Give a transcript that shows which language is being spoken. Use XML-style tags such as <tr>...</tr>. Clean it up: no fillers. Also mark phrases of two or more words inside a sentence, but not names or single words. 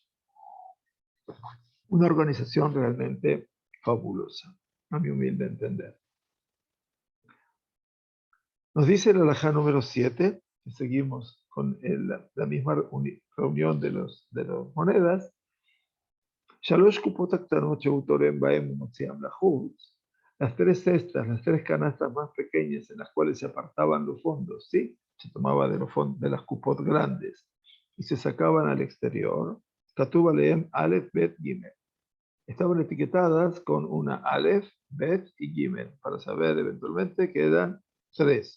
<es>Una organización realmente fabulosa, a mi humilde entender. Nos dice el alajá número 7, que seguimos con la misma reunión de las monedas.</es> <he>שלוש קופות קטנות שתורם בהם ומוציאם לחוץ.</he> <es>Las 3 cestas, las 3 canastas más pequeñas en las cuales se apartaban los fondos, ¿sí? Se tomaba de los fondos, de las cupot grandes y se sacaban al exterior.</es> <he>כתוב עליהם אלף, בית, גימל.</he> <es>Estaban etiquetadas con una Aleph, Bet y Gimel para saber eventualmente que eran 3.</es>